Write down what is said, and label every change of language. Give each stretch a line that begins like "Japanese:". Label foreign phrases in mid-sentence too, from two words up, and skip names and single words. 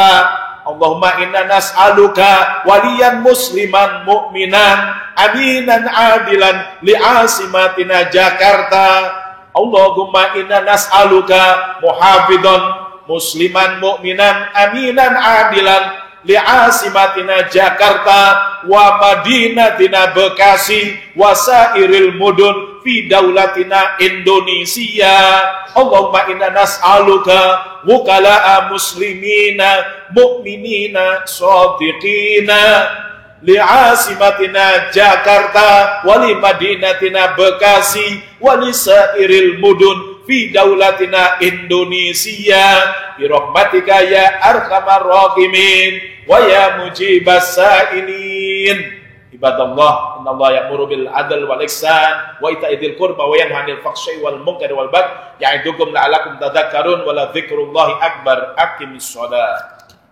Arabic: اللهم إنا نسألك واليا مسلما مؤمنا أمينا عادلا لعاصمتنا Jakarta. اللهم إنا نسألك محافظا مسلما مؤمنا أمينا عادلا لعاصمتنا Jakarta ومدينتنا Bekasi وسائر المدن في دولتنا Indonesia. اللهم إنا نسألك وكلاء مسلمين مؤمنين صادقين لعاصمتنا Jakarta ولمدينتنا Bekasi ولسائر المدن في دولتنا Indonesia برحمتك يا أرحم الراحمين ويا مجيب السائلين. عباد الله إن الله يأمر بالعدل والإحسان وإيتاء ذي القربى وينهى عن الفحشاء والمنكر والبغي يعظكم لعلكم تذكرون ولذكر الله أكبر. أقم الصلاة.